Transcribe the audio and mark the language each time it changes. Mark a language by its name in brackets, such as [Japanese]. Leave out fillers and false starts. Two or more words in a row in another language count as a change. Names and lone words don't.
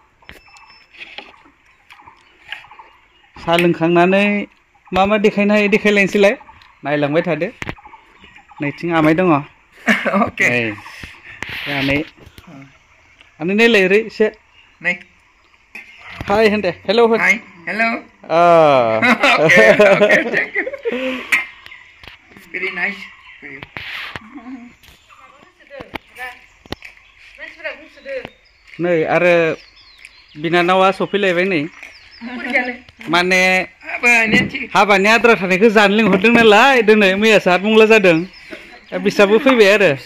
[Bodo] साहा लोंखांनानै मा देखायनो हायो देखायलायनोसैलाय, नायलांबाय थादो। नैथिं आमाइ दङ। ओके आनै नायलाय ओरै एसे नै। हाय होन दे, हेलौ होन। [English] hi hello. [Bodo] ओके [English] Thank you. Very nice. [Bodo] नै आरो बिनानावा सफैलायबाय नै। माने हाबानि आद्रा थानायखौ जानो लिंहरदों नालाय दिनै, मैयासो आठमंला जादों, दा बिस्राबो फैबाय आरो।